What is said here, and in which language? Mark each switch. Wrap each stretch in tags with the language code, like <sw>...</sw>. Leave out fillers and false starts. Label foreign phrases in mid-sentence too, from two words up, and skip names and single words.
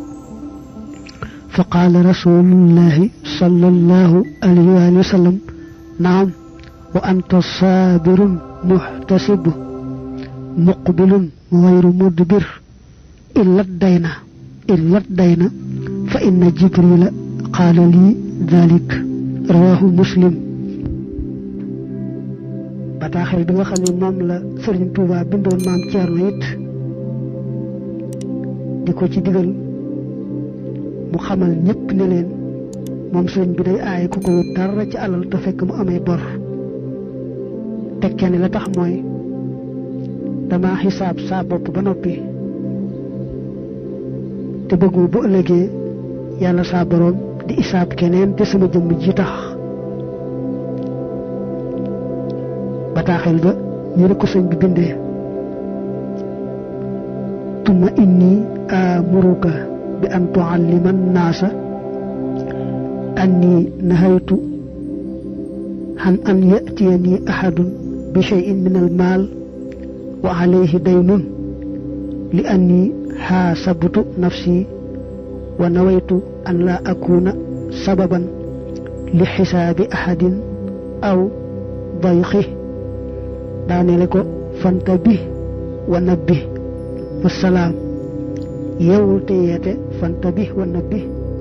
<ar>فقال رسول الله صلى الله عليه وآله وسلم نعم وأنت صابر محتسب مقبل غير مدبر إلا الدين فإن جبريل قال لي ذلك رواه مسلم</ar> <wo>bataaxel bi nga xam ne moom la Sëriñ Tuubaa bindoon maam Ceerno it di ko ci digal mu xamal ñëpp ne leen moom sëriñ bi day aaye ku ko wut dara ci alal te fekk mu amee bor tekkee ne la tax mooy dama xisaab saa bopp ba noppi te bëggu bu ëllëgee yàlla saa boroom di isaab keneen te sama jëmm ji tax bataaxel ba ñu ne ko sëñ bi bindee</wo> <ar>ثم إني آمرك بأن تعلم الناس أني نهيت عن أن يأتيني أحد بشيء من المال وعليه دين لأني حاسبت نفسي ونويت أن لا أكون سببا لحساب أحد أو ضيقه داني لكو فانتبه ونبه والسلام يوتيته فانتبه ونبه</ar>